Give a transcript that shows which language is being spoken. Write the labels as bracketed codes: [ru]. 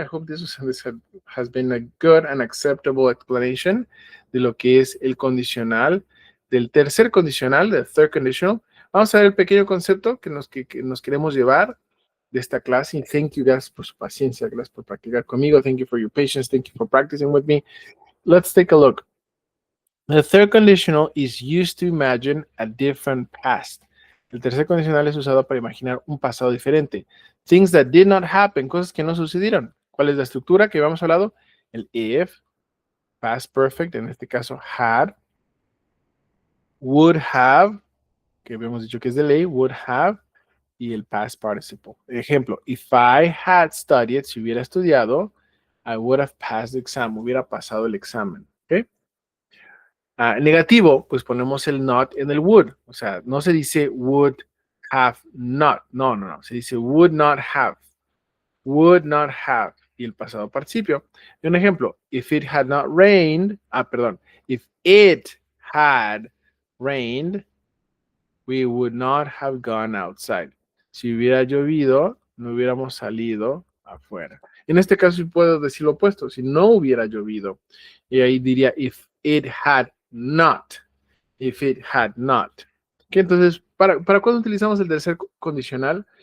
[en] I hope this has been a good and acceptable explanation [es] de lo que es el condicional, del [en] tercer condicional, del third conditional. [es] Vamos a ver el pequeño concepto que nos queremos llevar de esta clase. Y [en] thank you guys [es] por su paciencia. Gracias por practicar conmigo. [en] Thank you for your patience. Thank you for practicing with me. Let's take a look. The third conditional is used to imagine a different past. [es] El tercer condicional es usado para imaginar un pasado diferente. [en] Things that did not happen, [es] cosas que no sucedieron. ¿Cuál es la estructura que habíamos hablado? El if, past perfect, en este caso had, would have, que habíamos dicho que es de ley, would have, y el past participle. Ejemplo, [en] if I had studied, [es] si hubiera estudiado, [en] I would have passed the exam, [es] hubiera pasado el examen. [en] ¿Ok? [es] Negativo, pues ponemos el not en el would. O sea, no se dice would have not. No, no, no. Se dice would not have. Would not have. Y el pasado participio. Y un ejemplo, [en] if it had not rained, [es] perdón, [en] if it had rained, we would not have gone outside. [es] Si hubiera llovido, no hubiéramos salido afuera. En este caso puedo decir lo opuesto, si no hubiera llovido. Y ahí diría [en] if it had not. If it had not. [es] ¿Okay? Entonces, ¿para cuándo utilizamos el tercer condicional?